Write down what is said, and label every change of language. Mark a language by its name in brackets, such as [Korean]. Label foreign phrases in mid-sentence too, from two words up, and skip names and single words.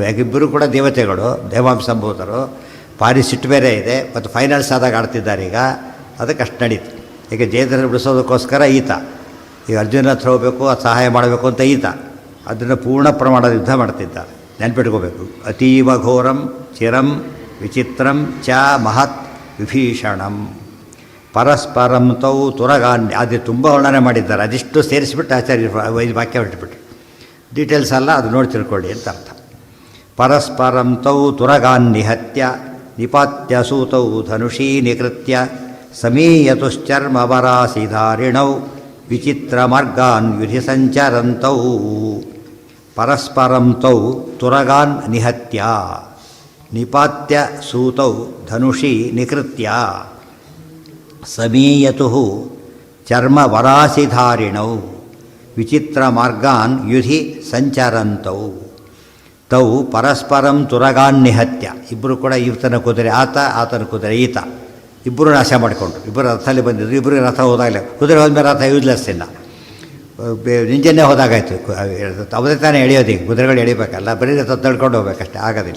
[Kannada] ಯಾಕಿಬ್ಬರು ಕೂಡ ದೇವತೆಗಳು, ದೇವಾಂಶಂಭೂತರು, ಭಾರಿ ಸಿಟ್ಟು ಬೇರೆ ಇದೆ. ಮತ್ತು ಫೈನಲ್ಸ್ ಆದಾಗ ಆಡ್ತಿದ್ದಾರೆ ಈಗ, ಅದಕ್ಕೆ ಅಷ್ಟು ನಡೀತು. ಈಗ ಜಯದ್ರಥ ಬಿಡಿಸೋದಕ್ಕೋಸ್ಕರ ಈತ, ಈಗ ಅರ್ಜುನ ಹತ್ರ ಹೋಗಬೇಕು, ಅದು ಸಹಾಯ ಮಾಡಬೇಕು ಅಂತ ಈತ ಅದನ್ನು ಪೂರ್ಣ ಪ್ರಮಾಣದ ಯುದ್ಧ ಮಾಡ್ತಿದ್ದಾರೆ, ನೆನ್ಪಿಟ್ಕೋಬೇಕು. [Sanskrit] ಅತೀವ ಘೋರಂ ಚಿರಂ ವಿಚಿತ್ರಂ ಚ ಮಹತ್ ವಿಭೀಷಣಂ ಪರಸ್ಪರಂ ತೌ ತುರಗಾನ್ಯ, [Kannada] ಅದು ತುಂಬ ವರ್ಣನೆ ಮಾಡಿದ್ದಾರೆ. ಅದಿಷ್ಟು ಸೇರಿಸಿಬಿಟ್ಟು ಆಚಾರ್ಯ ಐದು ವಾಕ್ಯ ಹೊರಟುಬಿಟ್ಟು, ಡೀಟೇಲ್ಸ್ ಅಲ್ಲ, ಅದು ನೋಡಿ ತಿಳ್ಕೊಳ್ಳಿ ಅಂತ ಅರ್ಥ. [Sanskrit] ಪರಸ್ಪರಂ ತೌ ತುರಗಾನ್ ನಿಹತ್ಯ ನಿಪಾತ್ಯ ಸೂತೌ ಧನುಷೀ ನಿಕೃತ್ಯ ಸಮೀಯತುಶ್ಚರ್ಮವರಾಸಿಧಾರಿಣೌ ವಿಚಿತ್ರ ಮಾರ್ಗಾನ್ ಯುಧಿ ಸಂಚರಂತೌ. ಪರಸ್ಪರಂ ತೌ ತುರಗಾನ್ ನಿಹತ್ಯ ನಿಪಾತ್ಯ ಸೂತೌ ಧನುಷಿ ನಿಕೃತ್ಯ ಸಮೀಯತು ಚರ್ಮವರಾಸಿಧಾರಿಣೌ ವಿಚಿತ್ರ ಮಾರ್ಗಾನ್ ಯುಧಿ ಸಂಚರಂತೌ. ತೌ ಪರಸ್ಪರಂ ತುರಗಾನ್ ನಿಹತ್ಯ, [Kannada] ಇಬ್ಬರು ಕೂಡ ಈತನ ಕುದುರೆ ಆತ, ಆತನ ಕುದುರೆ ಈತ, ಇಬ್ಬರು ನಾಶ ಮಾಡಿಕೊಂಡ್ರು. ಇಬ್ಬರು ರಥದಲ್ಲಿ ಬಂದಿದ್ರು, ಇಬ್ಬರಿಗೆ ರಥ ಹೋದಾಗಲೇ, ಕುದುರೆ ಹೋದ್ಮೇಲೆ ರಥ ಯೂಸ್ಲೆಸ್ ಇಲ್ಲ, ಇಂಜನ್ನೇ ಹೋದಾಗಾಯ್ತು. ಅವರೇ ತಾನೇ ಎಳೆಯೋದೀಗ, ಕುದುರೆಗಳು ಎಳಿಬೇಕಲ್ಲ, ಬರೀ ರಥ ತಳ್ಕೊಂಡು ಹೋಗ್ಬೇಕಷ್ಟೇ, ಆಗೋದಿಲ್ಲ.